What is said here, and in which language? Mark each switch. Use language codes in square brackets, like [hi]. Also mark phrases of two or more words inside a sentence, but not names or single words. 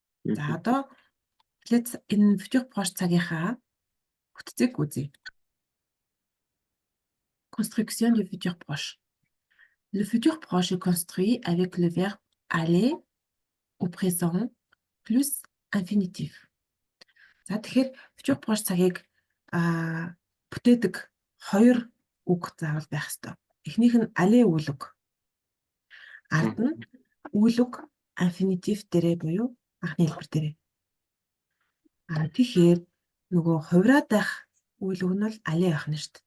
[mn] За одоо энэ [fr] futur proche [mn] цагийнхаа бүтцийг үзье. [fr] Construction du futur proche. Le futur proche est construit avec le verbe aller au présent plus infinitif. [mn] За тэгэхээр [fr] futur proche [mn] цагийг бүтээдэг хоёр үг заавал байх ёстой. Эхнийх нь aller үйл үг. Ард нь үйл үг infinitif дээрээ буюу анхны хэлбэр дээрээ. Тэгэхээр нөгөө хувраад байх үйл үг нь бол aller байх нь шүү дээ.